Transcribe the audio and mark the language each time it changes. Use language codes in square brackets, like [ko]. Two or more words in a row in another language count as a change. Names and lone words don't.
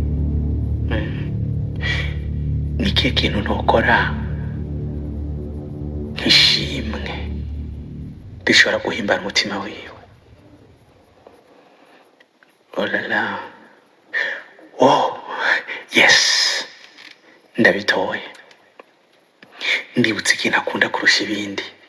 [rn] Ni kihe kintu nokora nk'ishimwe gishobora guhimbara umutima wiwe? [fr] Oh la la. [en] Oh yes, [rn] ndabitoye. Ndibutse ikintu akunda kurusha ibindi.